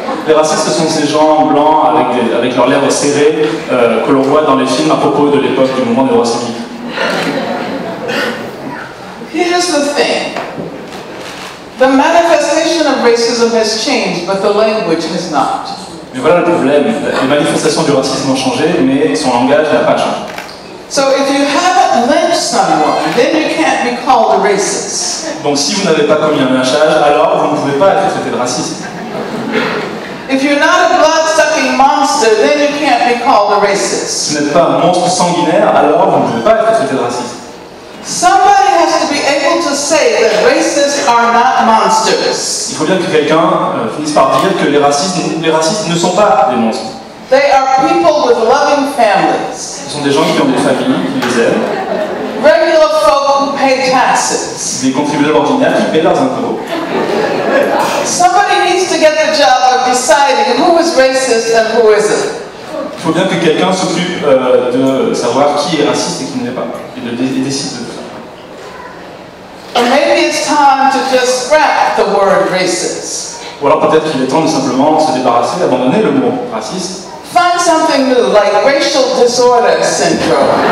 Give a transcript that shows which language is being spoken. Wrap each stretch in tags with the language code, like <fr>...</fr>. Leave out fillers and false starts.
<fr>Les racistes, ce sont ces gens blancs avec leurs lèvres serrées que l'on voit dans les films à propos de l'époque du mouvement des droits civiques.</fr> <en>Here's the thing. The manifestation of racism has changed, but the language has not.</en> <fr>Mais voilà le problème. Les manifestations du racisme ont changé, mais son langage n'a pas changé.</fr> <en>So if you haven't lynched someone, then you can't be called a racist.</en> <fr>Donc si vous n'avez pas commis un lynchage, alors vous ne pouvez pas être traité de raciste.</fr> <en>If you're not a blood-sucking monster, then you can't be called a racist.</en> <fr>Si vous n'êtes pas un monstre sanguinaire, alors vous ne pouvez pas être traité de raciste.</fr> <en>Somebody has to be able to say that racists are not monsters.</en> <fr>Il faut bien que quelqu'un finisse par dire que les racistes ne sont pas des monstres.</fr> <en>They are people with loving families.</en> <fr>Ce sont des gens qui ont des familles, qui les aiment.</fr> <en>Regular folk who pay taxes.</en> <fr>Des contribuables ordinaires qui paient leurs impôts.</fr> <en>Somebody needs to get the job of deciding who is racist and who isn't.</en> <fr>Il faut bien que quelqu'un s'occupe de savoir qui est raciste et qui ne l'est pas, et décide de le faire.</fr> <en>Or maybe it's time to just scrap the word racist.</en> <fr>Ou alors peut-être qu'il est temps de simplement se débarrasser, d'abandonner le mot raciste.</fr> <en>Find something new, like racial disorder syndrome.</en>